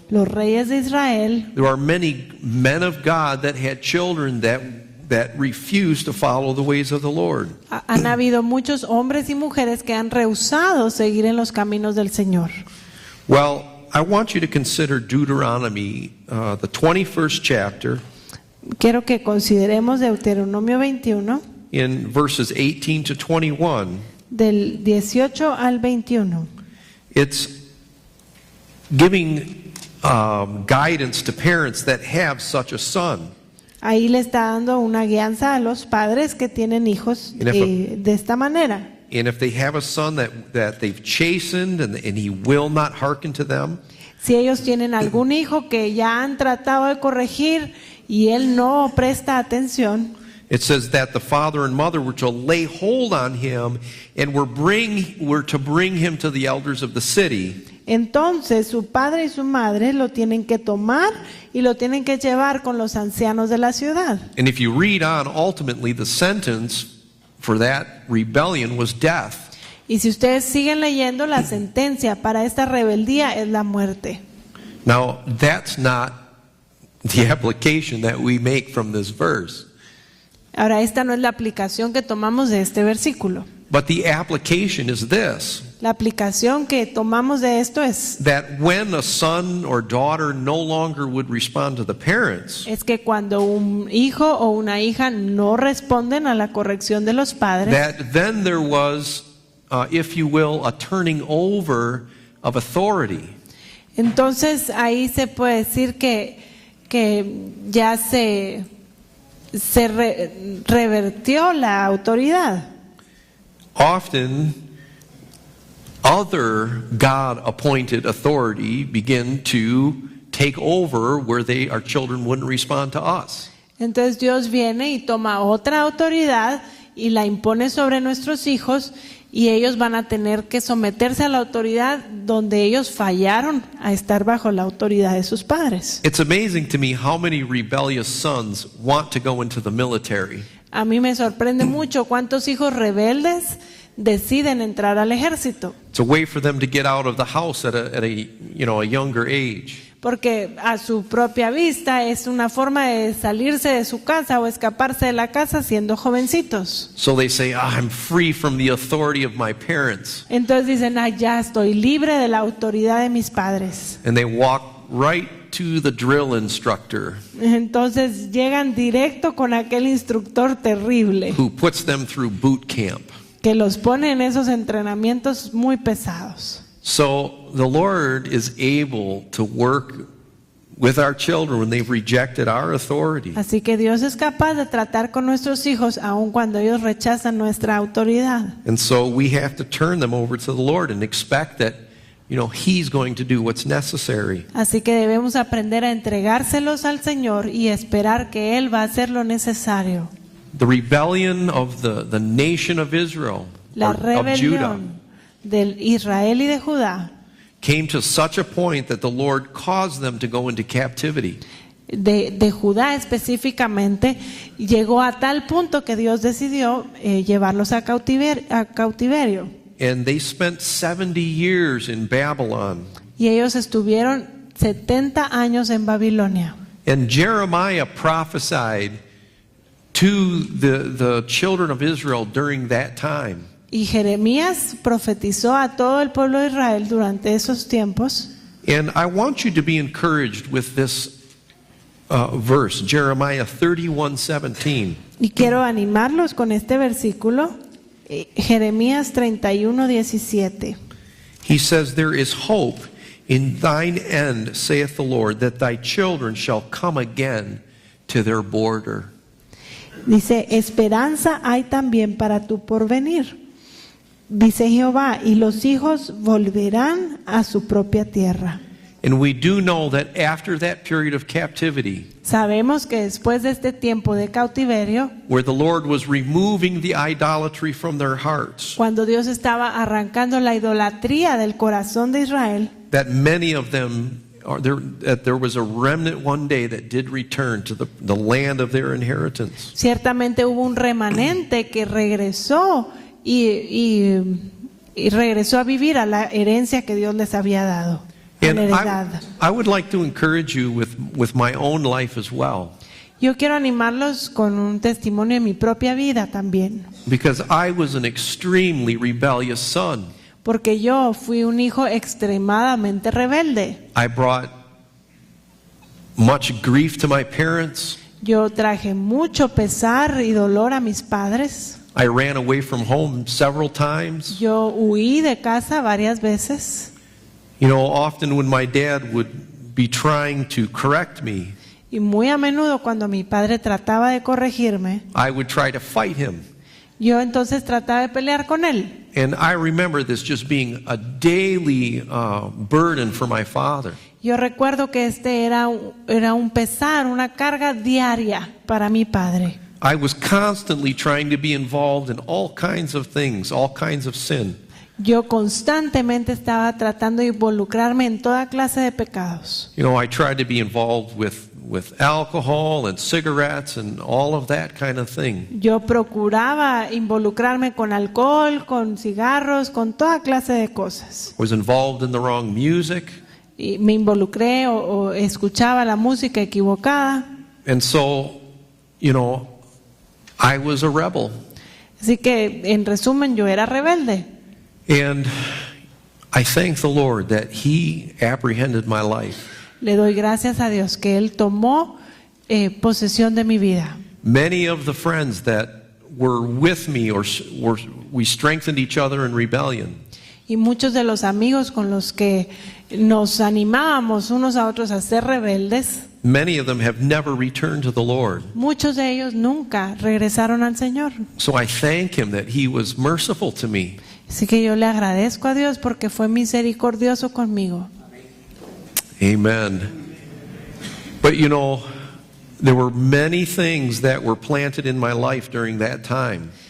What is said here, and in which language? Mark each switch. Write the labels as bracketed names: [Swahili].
[Spanish] los reyes de Israel, [English] there are many men of God that had children that refused to follow the ways of the Lord. [Spanish] han habido muchos hombres y mujeres que han rehusado seguir en los caminos del Señor. [English] Well, I want you to consider Deuteronomy, the 21st chapter, [Spanish] Quiero que consideremos Deuteronomio 21, [English] in verses 18 to 21. [Spanish] del 18 al 21. [English] It's giving guidance to parents that have such a son. [Spanish] Ahí le está dando una guianza a los padres que tienen hijos de esta manera. [English] And if they have a son that they've chastened and he will not hearken to them, [Spanish] Si ellos tienen algún hijo que ya han tratado de corregir y él no presta atención, [English] it says that the father and mother were to lay hold on him and were to bring him to the elders of the city. [Spanish] entonces su padre y su madre lo tienen que tomar y lo tienen que llevar con los ancianos de la ciudad. [English] And if you read on, ultimately the sentence for that rebellion was death. [Spanish] Y si ustedes siguen leyendo, la sentencia para esta rebeldía es la muerte. [English] Now, that's not the application that we make from this verse. [Spanish] Ahora, esta no es la aplicación que tomamos de este versículo. [English] But the application is this, [Spanish] La aplicación que tomamos de esto es [English] when a son or daughter no longer would respond to the parents, [Spanish] que cuando un hijo o una hija no responden a la corrección de los padres, [English] that then there was, if you will, a turning over of authority. [Spanish] entonces ahí se puede decir que ya se revertió la autoridad. [English] Often, other God-appointed authority begin to take over where our children wouldn't respond to us. [Spanish] Entonces Dios viene y toma otra autoridad y la impone sobre nuestros hijos, y ellos van a tener que someterse a la autoridad donde ellos fallaron a estar bajo la autoridad de sus padres. [English] It's amazing to me how many rebellious sons want to go into the military. [Spanish] A mí me sorprende mucho cuántos hijos rebeldes deciden entrar al ejército, [English] It's a way for them to get out of the house at a younger age. [Spanish] porque a su propia vista es una forma de salirse de su casa o escaparse de la casa siendo jovencitos. [English] So they say, I'm free from the authority of my parents. [Spanish] Entonces dicen, ya estoy libre de la autoridad de mis padres. [English] And they walk right to the drill instructor [Spanish] Entonces llegan directo con aquel instructor terrible [English] who puts them through boot camp. [Spanish] que los pone en esos entrenamientos muy pesados. [English] So the Lord is able to work with our children when they've rejected our authority. [Spanish] Así que Dios es capaz de tratar con nuestros hijos aun cuando ellos rechazan nuestra autoridad. [English] And so we have to turn them over to the Lord and expect that, He's going to do what's necessary. [Spanish] Así que debemos aprender a entregárselos al Señor y esperar que Él va a hacer lo necesario. [English] The rebellion of the nation of Israel, [Spanish] La [English] or of Judah, [Spanish] rebelión de Israel y de Judá [English] came to such a point that the Lord caused them to go into captivity. [Spanish] de Judá específicamente llegó a tal punto que Dios decidió llevarlos a cautiverio. [English] and they spent 70 years in Babylon. [Spanish] Y ellos estuvieron 70 años en Babilonia. [English] And Jeremiah prophesied to the children of Israel during that time. [Spanish] Y Jeremías profetizó a todo el pueblo de Israel durante esos tiempos. [English] And I want you to be encouraged with this verse, Jeremiah 31:17. [Spanish] Y quiero animarlos con este versículo, Jeremías 31:17. [English] He says, "There is hope in thine end, saith the Lord, that thy children shall come again to their border." [Spanish] Dice, esperanza hay también para tu porvenir. Dice Jehová, y los hijos volverán a su propia tierra. [English] And we do know that after that period of captivity, [Spanish] Sabemos que después de este tiempo de cautiverio, [English] where the Lord was removing the idolatry from their hearts, [Spanish] cuando Dios estaba arrancando la idolatría del corazón de Israel, [English] that many of them that there was a remnant one day that did return to the land of their inheritance. [Spanish] ciertamente hubo un remanente que regresó y regresó a vivir a la herencia que Dios les había dado, a [English] And [Spanish] la heredad. [English] I would like to encourage you with my own life as well, [Spanish] Yo quiero animarlos con un testimonio de mi propia vida también, [English] because I was an extremely rebellious son. [Spanish] porque yo fui un hijo extremadamente rebelde. [English] I brought much grief to my parents. [Spanish] Yo traje mucho pesar y dolor a mis padres. [English] I ran away from home several times. [Spanish] Yo huí de casa varias veces. [English] You know, often when my dad would be trying to correct me, [Spanish] Y muy a menudo cuando mi padre trataba de corregirme, [English] I would try to fight him. [Spanish] yo entonces trataba de pelear con él. [English] And I remember this just being a daily burden for my father. [Spanish] Yo recuerdo que este era un pesar, una carga diaria para mi padre. [English] I was constantly trying to be involved in all kinds of things, all kinds of sin. [Spanish] Yo constantemente estaba tratando de involucrarme en toda clase de pecados. [English] You know, I tried to be involved with alcohol and cigarettes and all of that kind of thing. [Spanish] Yo procuraba involucrarme con alcohol, con cigarros, con toda clase de cosas. [English] Was involved in the wrong music. [Spanish] Y me involucré o escuchaba la música equivocada. [English] And so, you know, I was a rebel. [Spanish] Así que, en resumen, yo era rebelde. [English] And I thank the Lord that He apprehended my life. [Spanish] Le doy gracias a Dios que Él tomó posesión de mi vida. [English] Many of the friends that were with me we strengthened each other in rebellion. [Spanish] Y muchos de los amigos con los que nos animábamos unos a otros a ser rebeldes, [English] Many of them have never returned to the Lord. [Spanish] muchos de ellos nunca regresaron al Señor. [English] So I thank Him that He was merciful to me. [Spanish] Así que yo le agradezco a Dios porque fue misericordioso conmigo. [English] Amen. But you know, there were many things that were planted in my life during that time.